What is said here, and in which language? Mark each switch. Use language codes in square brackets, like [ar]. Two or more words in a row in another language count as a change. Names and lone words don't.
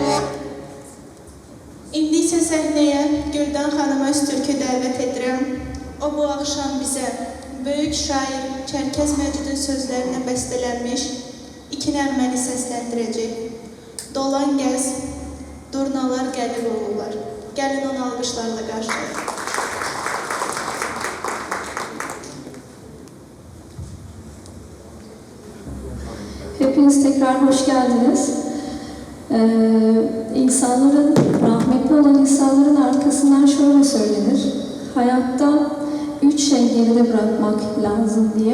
[az] İndi isə səhnəyə Güldən xanıma Öztürkü dəvət edirəm. O bu axşam bizə böyük şair Çərkəz Məcudun sözlərinə bəstələnmiş 2 nəğməni səsləndirəcək. Dolan gəz, durnalar gəlir olurlar. Gəlin onu alqışlarla qarşılayın. [tr] Hepiniz tekrar hoş geldiniz. İnsanların, rahmetli olan insanların arkasından şöyle söylenir. Hayatta 3 şey geride bırakmak lazım diye.